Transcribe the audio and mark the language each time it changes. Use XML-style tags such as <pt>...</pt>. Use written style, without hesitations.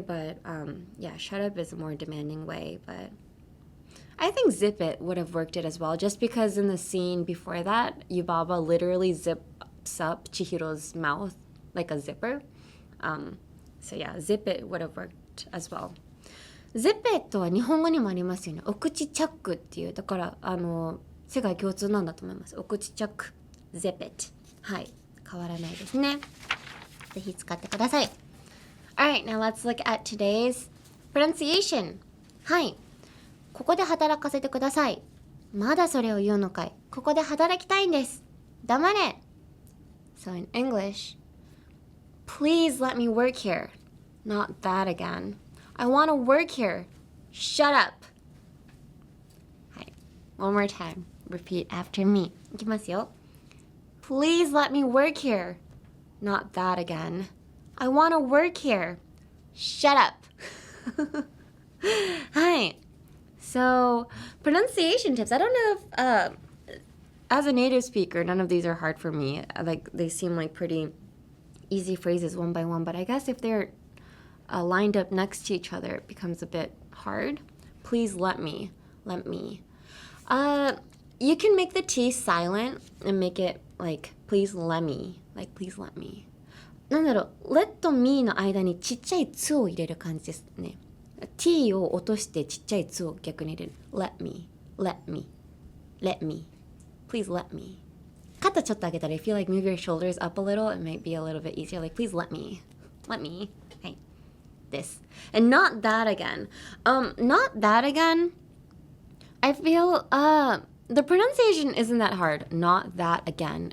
<en>But shut up is a more demanding way. But I think zip it would have worked it as well, just because in the scene before that, Yubaba literally zips up Chihiro's mouth like a zipper. Zip it would have worked as well. Zip it</en> <ja>は日本語にもありますよね。お口チャックっていう、だから世界共通なんだと思います。お口チャック、</ja> <en>zip it。</en> <ja>はい、変わらないですね。ぜひ使ってください。</ja> <en>Alright, now let's look at today's pronunciation.</en> <ja>はい。ここで働かせてください。まだそれを言うのかい。ここで働きたいんです。黙れ。</ja> <en>So in English, please let me work here. Not that again. I want to work here. Shut up. はい。One more time. Repeat after me.</en> <ja>いきますよ。</ja> <en>Please let me work here. Not that again. I want to work here. Shut up. はい。 So, pronunciation tips. I don't know if, as a native speaker, none of these are hard for me. Like, they seem like pretty easy phrases one by one, but I guess if they're lined up next to each other, it becomes a bit hard. Please let me. Let me. You can make the T silent and make it like, please let me. Like, please let me.</en> <ja>なんだろう、</ja> <en>let me</en> <ja>の間にちっちゃいつを入れる感じですね。 T を落としてちっちゃいつを逆に入れる。</ja> <en>Let me. Let me. Let me. Please let me.</en> <ja>肩ちょっと上げたら</ja> <en>if you like move your shoulders up a little, it might be a little bit easier. Like, please let me. Let me. はい。This. And not that again. Not that again. I feel, the pronunciation isn't that hard. Not that again.</en>